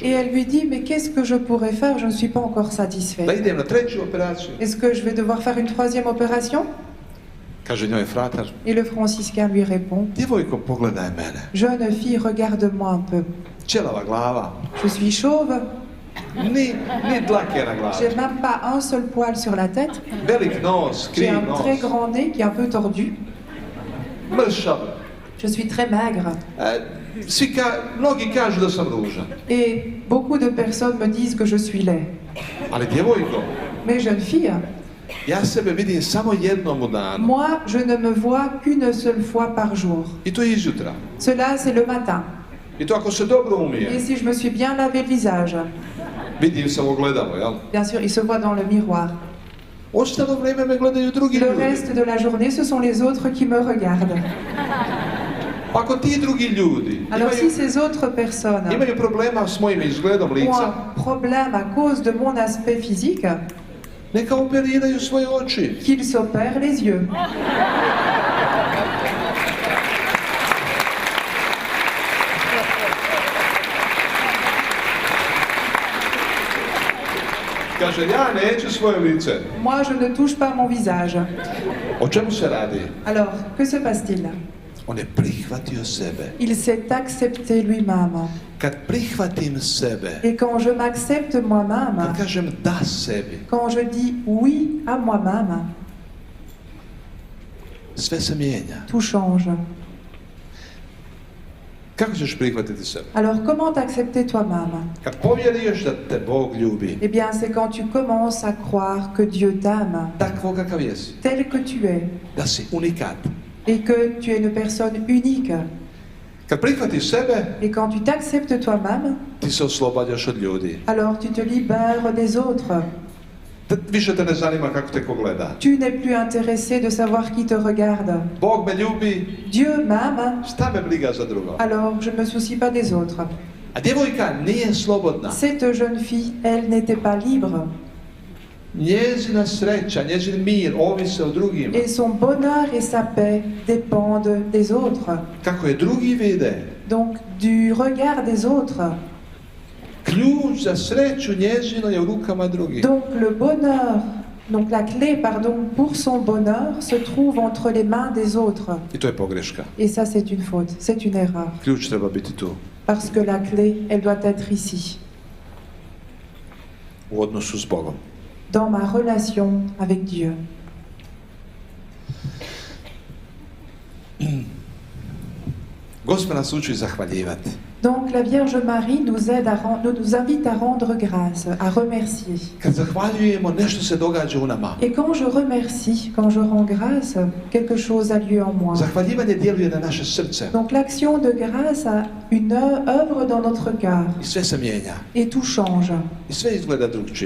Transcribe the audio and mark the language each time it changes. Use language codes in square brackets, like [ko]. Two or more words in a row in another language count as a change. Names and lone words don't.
[fr] et elle lui dit: mais qu'est-ce que je pourrais faire? Je ne suis pas encore [hr] Da [fr] satisfaite. [hr] idem na 3. operaciju. [fr] Est-ce que je vais devoir faire une 3e opération? [hr] Kaže njoj fratar: [fr] Et le franciscain lui répond: [hr] djevojko, pogledaj mene. [fr] jeune fille, regarde-moi un peu. [hr] Ćelava glava, [fr] Je suis chauve, [hr] ni dlake na glavi. [fr] j'ai même pas un seul poil sur la tête, [hr] Velik nos, [fr] j'ai [hr] kriv [fr] un très [hr] nos, [fr] grand nez qui est un peu tordu, [hr] mršav. [fr] je suis très maigre. [hr] Mnogi kažu da sam ružan. [fr] Et beaucoup de personnes me disent que je suis laid. [hr] Ali djevojko, [fr] Mais jeune fille, [hr] ja sebe vidim samo jednom u danu. [fr] moi, je ne me vois qu'une seule fois par jour. [hr] I to je izjutra. [fr] Cela, c'est le matin. [hr] I to ako se dobro [fr] Et [hr] umije. [fr] si je me suis bien lavé le visage, [hr] Vidim se u ogledalo, jel? [fr] bien sûr, il se voit dans le miroir. [hr] Ostalo vrijeme me gledaju drugi [fr] Le [hr] ljudi. [fr] reste de la journée, ce sont les autres qui me regardent. [hr] Ako ti drugi ljudi [fr] Alors si ces autres personnes [hr] imaju problema s mojim izgledom [fr] ont [hr] lica, [fr] un problème à cause de mon aspect physique, [hr] neka operiraju svoje oči. [fr] qu'ils s'opèrent les yeux. [hr] Kaže, ja neću svoje lice. [fr] Moi, je ne touche pas mon visage. [hr] O čemu se radi? [fr] Alors, que se passe-t-il? [hr] On je prihvatio sebe. [fr] Il s'est accepté lui-même. [hr] Kad prihvatim sebe, [fr] Et quand je m'accepte moi-même, [hr] kad kažem da sebi, [fr] quand je dis oui à moi-même, [hr] sve se mijenja. [fr] tout change. [hr] Kako ćeš prihvatiti sebe? [fr] Alors, comment t'accepter toi-même? [hr] Kad povjeriš da te Bog ljubi, [fr] Eh bien, c'est quand tu commences à croire que Dieu t'aime, [hr] takvo kakav jesi, [fr] tel que tu es, [hr] da si unikat. [fr] et que tu es une personne unique. [hr] Kad prihvatiš sebe, [fr] Et quand tu t'acceptes toi-même, [hr] ti se oslobađaš od ljudi. [fr] alors tu te libères des autres. [hr] Više te ne zanima kako te ko gleda. [fr] Tu n'es plus intéressé de savoir qui te regarde. [hr] Bog me ljubi, [fr] Dieu m'aime, [hr] šta me briga za drugo. [fr] alors je ne me soucie pas des autres. [hr] A djevojka nije slobodna. [fr] Cette jeune fille, elle n'était pas libre. [hr] Njezina sreća, njezin mir ovise o drugima. [fr] Et son bonheur et sa paix dépendent des autres. [hr] Kako je drugi vide, [fr] Donc du regard des autres. [hr] ključ za sreću njezino je u rukama drugih. [fr] Donc le bonheur Donc la clé, pour son bonheur se trouve entre les mains des autres. [hr] I to je pogreška. [fr] Et ça, c'est une faute, c'est une erreur. [hr] Ključ treba biti tu, [fr] Parce que la clé, elle doit être ici, [hr] u odnosu s Bogom. [fr] dans ma relation avec Dieu. [hr] Gospod nas uči zahvaljivati. [fr] Donc la Vierge Marie nous invite à rendre grâce, à remercier. [hr] Kad zahvaljujemo, nešto se događa u nama. [fr] Et quand je remercie, quand je rends grâce, quelque chose a lieu en moi. [hr] Zahvaljivanje djeluje na naše srce [fr] Donc l'action de grâce a une œuvre dans notre cœur. [hr] i sve se mijenja. [fr] Et tout change. [hr] I sve izgleda drugčije.